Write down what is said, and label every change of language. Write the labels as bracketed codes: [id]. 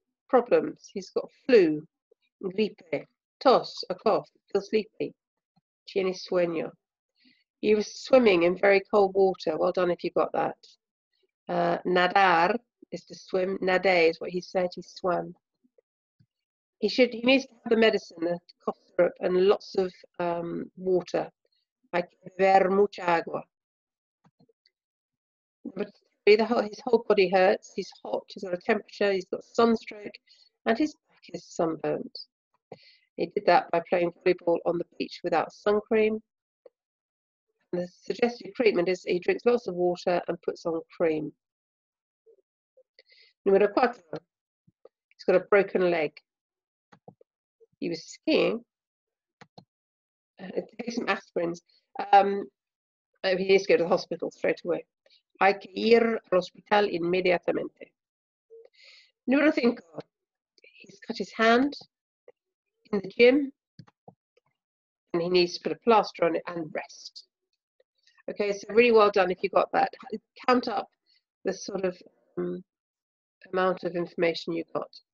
[en] Problems: he's got flu, gripe, tos, a cough, feels sleepy, tiene sueño. He was swimming in very cold water. Well done if you got that. Nadar is to swim. Nade is what he said. He swam. He needs to have the medicine, the cough syrup, and lots of water. [es] Hay que beber mucha agua. [en] But his whole body hurts. He's hot. He's got a temperature. He's got sunstroke, and his back is sunburnt. He did that by playing volleyball on the beach without sun cream. And the suggested treatment is he drinks lots of water and puts on cream. Número 4. He's got a broken leg. He was skiing. Take some aspirins. He needs to go to the hospital straight away. [es] Hay que ir al hospital inmediatamente. Número 5. [en] He's cut his hand in the gym, and he needs to put a plaster on it and rest. Okay, so really well done if you got that. Count up the sort of amount of information you got.